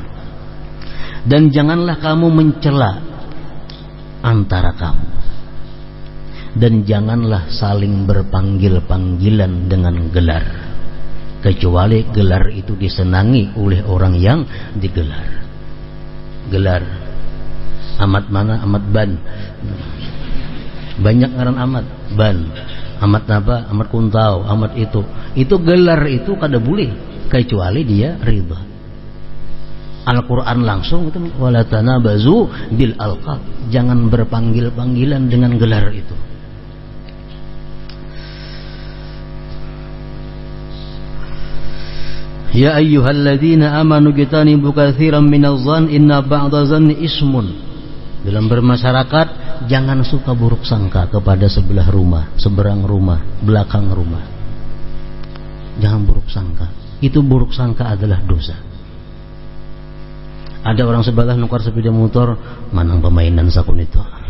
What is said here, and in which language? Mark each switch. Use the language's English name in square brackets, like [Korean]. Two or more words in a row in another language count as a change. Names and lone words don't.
[Indonesian] Dan janganlah kamu mencela antara kamu, dan janganlah saling berpanggil-panggilan dengan gelar, kecuali gelar itu disenangi oleh orang yang digelar. Gelar Amat mana? Amat Ban. [Banjar] Banyak ngaran Amat Ban, Amat apa? Amat Kuntau, Amat itu gelar itu kada boleh kecuali dia ridha. [Indonesian] Al-Quran langsung itu [Arabic] ولا تنابزوا بالألقاب, [Indonesian] jangan berpanggil-panggilan dengan gelar itu. [Arabic] يا أيها الذين آمنوا اجتنبوا كثيرا من الظن إن بعض الظن إثم. [Indonesian] Dalam bermasyarakat, jangan suka buruk sangka kepada sebelah rumah, seberang rumah, belakang rumah. Jangan buruk sangka. Itu buruk sangka adalah dosa. Ada orang sebelah [Banjar] nukar sepeda motor, manang pemainan sakun itu.